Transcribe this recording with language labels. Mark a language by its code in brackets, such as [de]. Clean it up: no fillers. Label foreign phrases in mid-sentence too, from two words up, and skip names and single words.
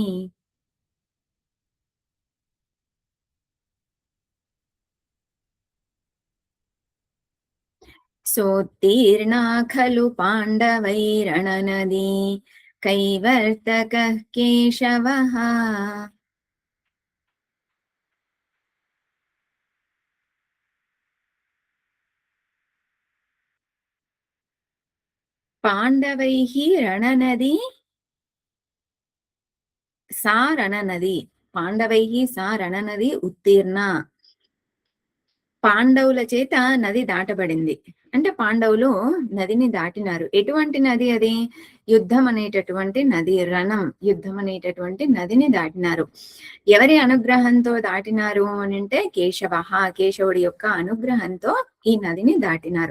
[sa] सोत्तीर्णा खलु पाण्डवैरणनदी कैवर्तकः केशवः पाण्डवैः रणनदी सा रणनदी पाण्डवैः सा रणनदी उत्तीर्णा [te] పాండవుల చేత నది దాటబడింది. అంటే పాండవులు నదిని దాటినారు. ఎటువంటి నది అది? యుద్ధం అనేటటువంటి నది. రణం, యుద్ధం అనేటటువంటి నదిని దాటినారు. ఎవరి అనుగ్రహంతో దాటినారు అనంటే కేశవ, కేశవుడి యొక్క అనుగ్రహంతో ఈ నదిని దాటినారు.